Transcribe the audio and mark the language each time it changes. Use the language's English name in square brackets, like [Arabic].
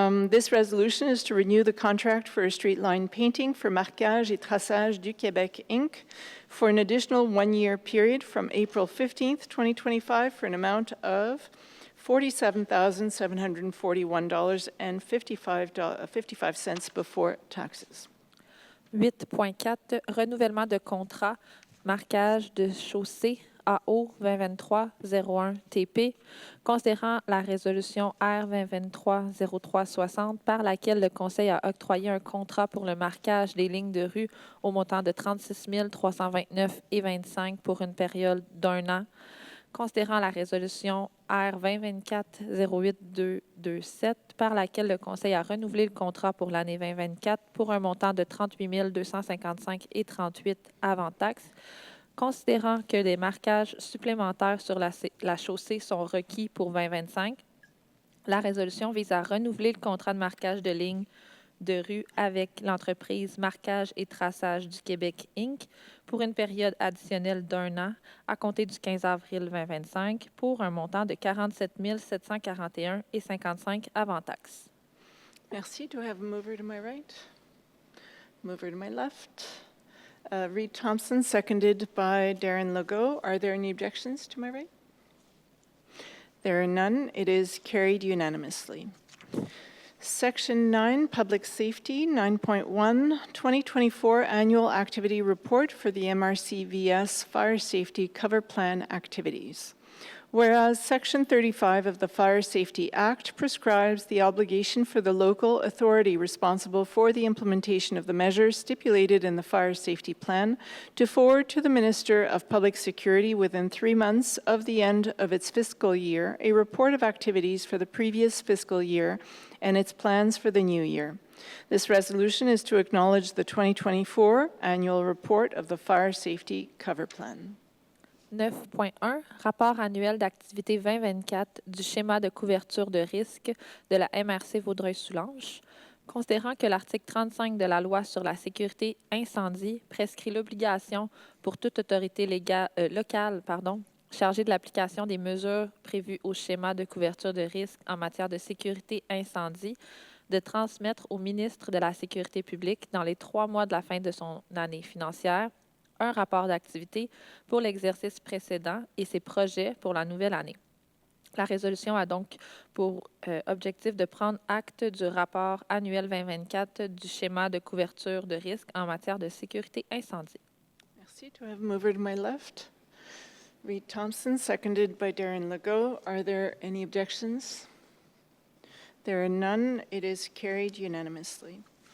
[English] This resolution is to renew the contract for a street line painting for Marquage et Traçage du Québec, Inc., for an additional one-year period from April 15th, 2025, for an amount of $47,741.55 before taxes. [French] 8.4, renouvellement de contrat, marquage de chaussée AO 2023-01 TP, considérant la résolution R 2023-03-60 par laquelle le Conseil a octroyé un contrat pour le marquage des lignes de rue au montant de 36 329,25 pour une période d'un an, considérant la résolution R 2024-08-227 par laquelle le Conseil a renouvelé le contrat pour l'année 2024 pour un montant de 38 255,38 avant taxes, considérant que des marquages supplémentaires sur la chaussée sont requis pour 2025. La résolution vise à renouveler le contrat de marquage de lignes de rue avec l'entreprise Marquage et Traçage du Québec, Inc., pour une période additionnelle d'un an à compter du 15 avril 2025 pour un montant de 47 741,55 avant taxes. Merci. [English] Do I have a mover to my right? Mover to my left? Reed Thompson, seconded by Darren Legault. Are there any objections to my right? There are none. It is carried unanimously. Section 9, Public Safety, 9.1, 2024 Annual Activity Report for the MRCVS Fire Safety Cover Plan Activities. Whereas Section 35 of the Fire Safety Act prescribes the obligation for the local authority responsible for the implementation of the measures stipulated in the Fire Safety Plan to forward to the Minister of Public Security within 3 months of the end of its fiscal year a report of activities for the previous fiscal year and its plans for the new year. This resolution is to acknowledge the 2024 annual report of the Fire Safety Cover Plan. [French] 9.1, rapport annuel d'activité 2024 du schéma de couverture de risque de la MRC Vaudreuil-Soulanges. Considérant que l'article 35 de la loi sur la sécurité incendie prescrit l'obligation pour toute autorité locale chargée de l'application des mesures prévues au schéma de couverture de risque en matière de sécurité incendie de transmettre au ministre de la Sécurité publique dans les 3 mois de la fin de son année financière un rapport d'activité pour l'exercice précédent et ses projets pour la nouvelle année. La résolution a donc pour objectif de prendre acte du rapport annuel 2024 du schéma de couverture de risque en matière de sécurité incendie. Merci. [English] Do I have a mover to my left? Reed Thompson, seconded by Darren Legault. Are there any objections? There are none. It is carried unanimously.